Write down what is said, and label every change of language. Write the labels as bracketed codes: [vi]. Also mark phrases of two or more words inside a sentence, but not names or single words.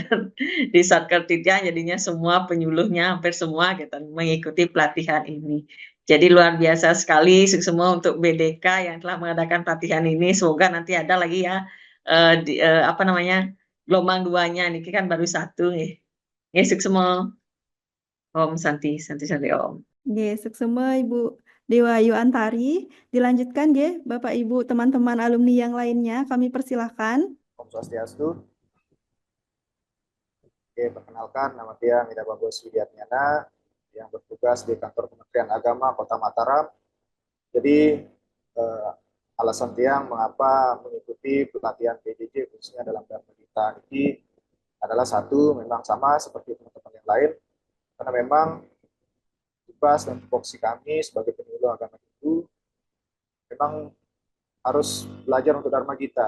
[id] Di Satkertidya jadinya semua penyuluhnya hampir semua gitu mengikuti pelatihan ini. Jadi luar biasa sekali semua untuk BDK yang telah mengadakan pelatihan ini. Semoga nanti ada lagi ya gelombang 2-nya. Ini kan baru 1 nih. Ya, sukses semua. [sa] Om Santi, Santi Om. [id] Suksema Ibu Dewa Ayu Antari. Dilanjutkan Bapak Ibu teman-teman alumni yang lainnya, kami persilahkan. [sa] Om Swastiastu. [id] Perkenalkan, nama saya Mida Bagus Widiatnyana yang bertugas di kantor Kementerian Agama Kota Mataram. Jadi alasan tiang mengapa mengikuti pelatihan PJJ khususnya dalam Dharma Gita ini adalah satu, memang sama seperti teman-teman yang lain, karena memang tugas dan tupoksi kami sebagai penyuluh agama Hindu memang harus belajar untuk Dharma Gita.